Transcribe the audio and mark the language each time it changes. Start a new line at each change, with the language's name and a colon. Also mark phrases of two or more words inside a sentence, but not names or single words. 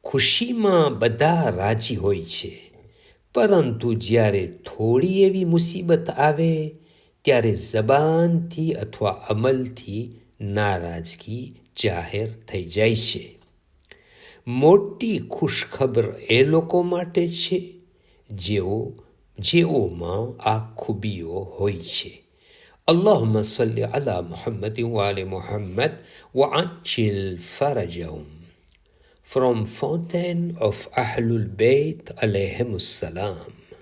Gujarati: ખુશીમાં બધા રાજી હોય છે, પરંતુ જ્યારે થોડી એવી મુસીબત આવે ત્યારે જબાનથી અથવા અમલથી નારાજગી જાહેર થઈ જાય છે. મોટી ખુશખબર એ લોકો માટે છે જેઓમાં આ ખૂબીઓ હોય છે.
Arabic: اللهم صل على محمد وآل محمد وعجل فرجهم.
English: From Fountain of Ahlul Bayt
Arabic: عليهم السلام.